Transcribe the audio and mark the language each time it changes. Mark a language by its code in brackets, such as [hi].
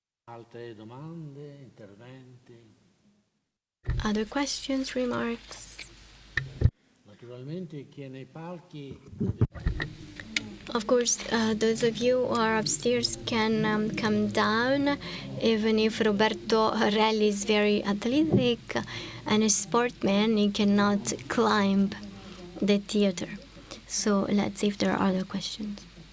[it] Altre domande, interventi? [en] Other questions, remarks? [it] Naturalmente chi è nei palchi. [en] Of course, those of you who are upstairs can come down, even if Roberto Relli is very athletic and a sportman, he cannot climb the theater. So let's see if there are other questions.